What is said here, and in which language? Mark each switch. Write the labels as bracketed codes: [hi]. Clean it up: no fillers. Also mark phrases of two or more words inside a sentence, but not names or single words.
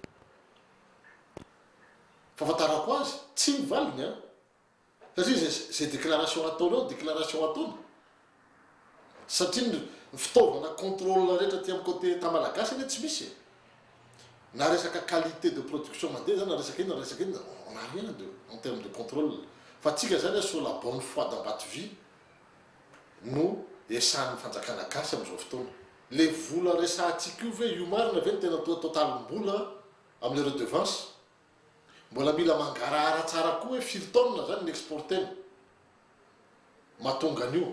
[mg] Fahafantarako azy tsy mivaliny satria zay déclaration ataonao déclaration ataony. Satria ny fitaovana contrôle rehetra ty amin'ny côté tamalagasy ane tsy misy. Na resaka [fr] qualité de production [mg] mandeha zany na resaka iny [fr] on n'a rien en termes de contrôle. [mg] Fa tsika zany [fr] sur la bonne foi d'Ambadive [mg] no esan'ny fanjakana gasy amin'izao fotoana. Le vola resahantsika io ve io marina ve ny tena totalim-bola amin'ny redevance. Mbola mila mangarahara tsara koa hoe firy taona zany ny exporteny mahatonga an'io.